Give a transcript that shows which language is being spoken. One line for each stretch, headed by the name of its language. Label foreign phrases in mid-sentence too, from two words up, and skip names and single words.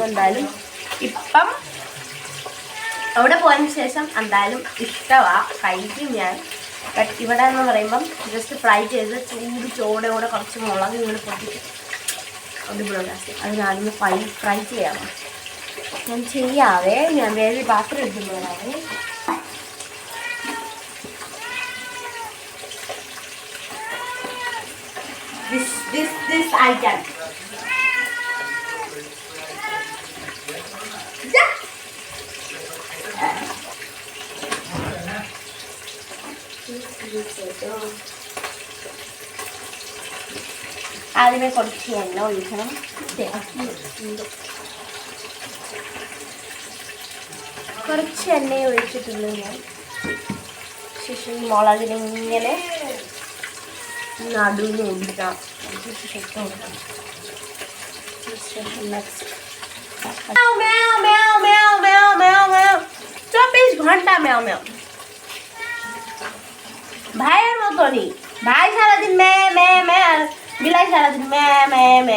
Malayalam: എന്തായാലും ഇപ്പം അവിടെ പോയതിന് ശേഷം എന്തായാലും ഇഷ്ടമാണ്, കഴിക്കും ഞാൻ. ബട്ട് ഇവിടെ എന്ന് പറയുമ്പം
English: just fry
Malayalam: ചെയ്ത് ചോടോടെ കുറച്ച് മുളക് ഇങ്ങനെ പൊട്ടിച്ച് അടിപൊളി. അതിനാദ്യം ഫ്രൈ ചെയ്യാമോ ഞാൻ ചെയ്യാവേ. ഞാൻ വേറെ പാത്രം എടുക്കുന്നവരാവേ.
English: This I can.
Malayalam: ആദ്യമേ കുറച്ച് എണ്ണ ഒഴിക്കണം. കുറച്ച് എണ്ണ ഒഴിച്ചിട്ടുള്ളൂ ഞാൻ. ശേഷം മുളകിനിങ്ങനെ നടുവിന് ഒഴിക്കാം.
Bangla: চব্বিশ ঘন্টা ম্যাও ম্যাও। ভাইয়ের মতনই। ভাই সারাদিন মে মে মে আর বিলাই সারাদিন মে মে মে।